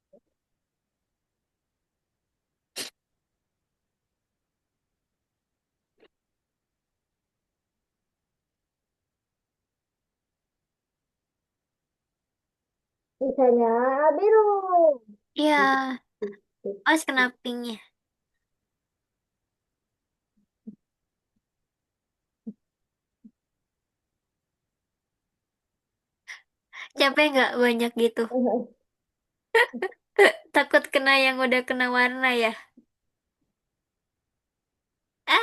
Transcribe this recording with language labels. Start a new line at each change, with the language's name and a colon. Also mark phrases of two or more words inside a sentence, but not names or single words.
Indonesian: Sisanya biru. Tik, Iya, tik, tik, pas kena tik. pinknya. Capek nggak banyak gitu? Takut kena yang udah kena warna ya?